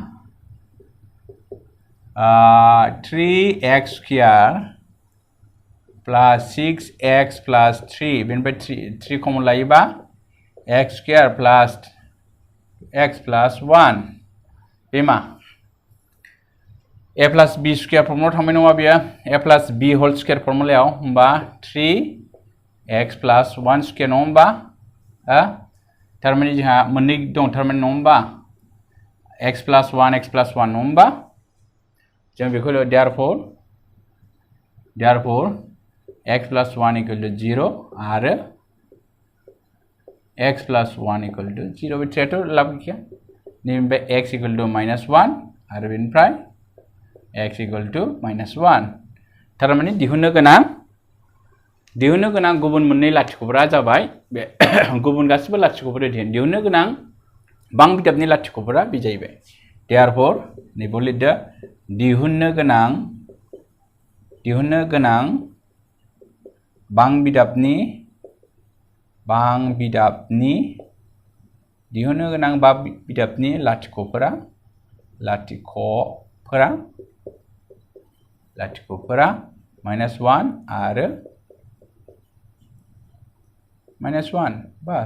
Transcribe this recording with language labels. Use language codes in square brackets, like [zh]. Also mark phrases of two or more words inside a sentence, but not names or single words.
[en] 3x square plus 6x plus 3 [brx] बेनिफ्राय 3 कमन लायोबा [en] x square plus x plus 1 [brx] बे मा [en] a plus b square [brx] फर्मुलायाव थांबाय नङा बेयो [en] a plus b whole square [brx] फर्मुलायाव होमबा [en] 3x plus 1 square [brx] नङा होमबा थारमाने जोंहा मोननै दं थारमाने नङा होमबा [en] x plus 1 x plus 1 [brx] नङा होमबा जों बेखौ therefore [en] x plus 1 equal to 0 [brx] आरो [en] x plus 1 equal to 0 [brx] बे थ्रेयाथ' लाब गैया नैबे [en] x equal to -1 [brx] आरो बेनिफ्राय [en] x equal to -1 [brx] थारमाने दिहुननो गोनां गुबुन मोननै लाथिख'फोरा जाबाय बे गुबुन गासिबो लाथिख'फोर दिहुननो गोनां बां बिदाबनि लाथिख'फोरा बे जाहैबाय therefore नैबाव लिरदो दिहुननो गोनां बां बिदाबनि लाथिख'फोरा -1 आरो -1 बास